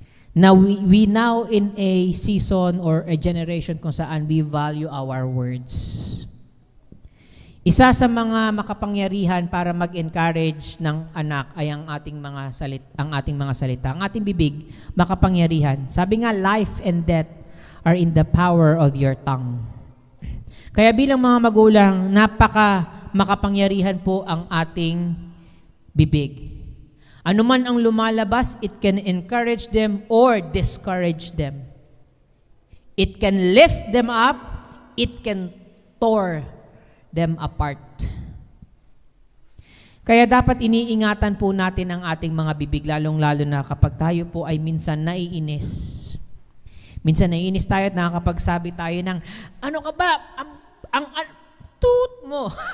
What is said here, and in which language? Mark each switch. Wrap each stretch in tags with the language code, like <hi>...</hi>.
<en>Now, we now in a season or a generation</en> <tl>kung saan</tl> <en>we value our words.</en> <tl>Isa sa mga makapangyarihan para mag-encourage ng anak ay ang ating mga salita. Ang ating bibig, makapangyarihan. Sabi nga,</tl> <en>life and death are in the power of your tongue.</en> <tl>Kaya bilang mga magulang, makapangyarihan po ang ating bibig. Ano man ang lumalabas,</tl> <en>it can encourage them or discourage them. It can lift them up, it can tear them apart.</en> <tl>Kaya dapat iniingatan po natin ang ating mga bibig, lalong-lalo na kapag tayo po ay minsan naiinis. Minsan naiinis tayo at nakakapagsabi tayo ng, ano ka ba? Ang toot mo.</tl>